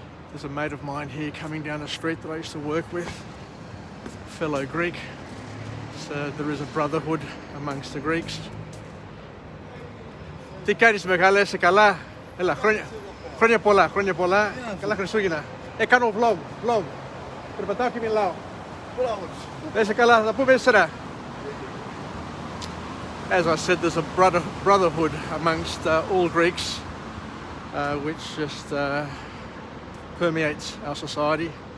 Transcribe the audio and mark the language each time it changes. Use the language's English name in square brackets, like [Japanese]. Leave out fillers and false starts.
[English] There's a mate of mine here coming down the street that I used to work with, a fellow Greek. So there is a brotherhood amongst the Greeks. [Greek] Τι κάνεις μεγάλε, είσαι καλά? Έλα, χρόνια πολλά, καλά Χριστούγεννα. Κάνω vlog, περπατάω και μιλάω. Είσαι καλά, θα πούμε ύστερα. [English] As I said, there's a brotherhood amongst all Greeks, which just permeates our society.